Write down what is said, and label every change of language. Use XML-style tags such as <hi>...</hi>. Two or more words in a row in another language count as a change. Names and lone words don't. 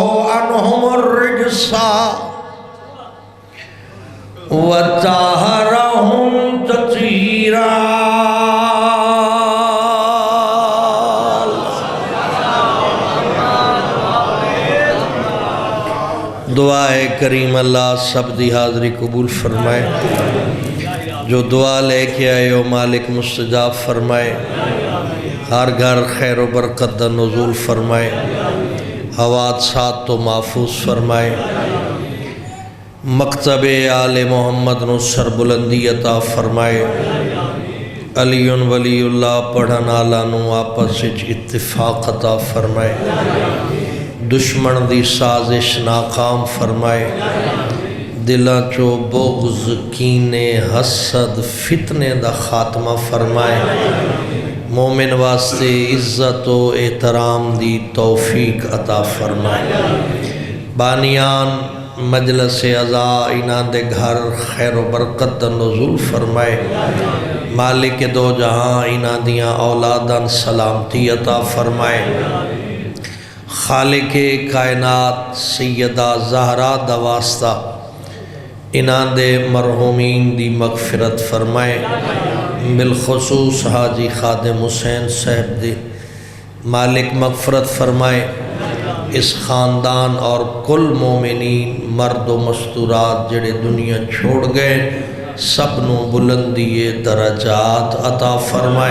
<ar>عنهم الرجس وطهرهم تطهيرا.</ar> <pa>دعائے کریم اللہ سب دی حاضری قبول فرمائے. جو دعا لے کے آئے ہو مالک مستجاب فرمائے. ہر گھر خیر و برکت دا نزول فرمائے. حوادثات تو محفوظ فرمائے. مکتب آل محمد نو سربلندی عطا فرمائے.</pa> <ar>علی ولی اللہ</ar> <pa>پڑھن والا نو آپس وچ اتفاق عطا فرمائے. دشمن دی سازش ناکام فرمائے. دلاں چو بغض کینے حسد فتنے دا خاتمہ فرمائے. مومن واسطے عزت و احترام دی توفیق عطا فرمائے. بانیان مجلس عزا انہاں دے گھر خیر و برکت دا نزول فرمائے. مالک دو جہاں انہاں دیاں اولاداں سلامتی عطا فرمائے. خالق کائنات سیدہ زہرا دا واسطہ انہاں دے مرحومین دی مغفرت فرمائے. بالخصوص حاجی خادم حسین صاحب دی مالک مغفرت فرمائے. اس خاندان اور کل مومنین مرد و مستورات جڑے دنیا چھوڑ گئے سب نو بلندی درجات عطا فرمائے.</pa>